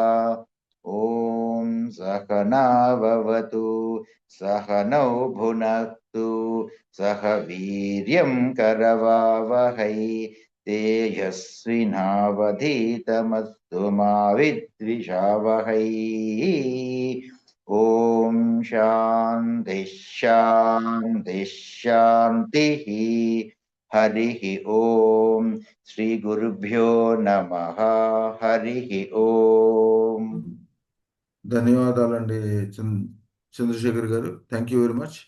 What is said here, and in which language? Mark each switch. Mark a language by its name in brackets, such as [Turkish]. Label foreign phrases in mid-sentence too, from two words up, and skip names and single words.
[Sanskrit] ॐ सहना भवतु सहनौ भुनक्तु सह वीर्यं करवावहै तेजस्विनावधीतमस्तु मा विद्विषावहै। ॐ शान्ति शान्ति शान्तिः। हरिः ॐ श्री गुरुभ्यो नमः। हरिः ॐ। [Telugu] ధన్యవాదాలండి చంద్రశేఖర్ గారు. [English] Thank you very much.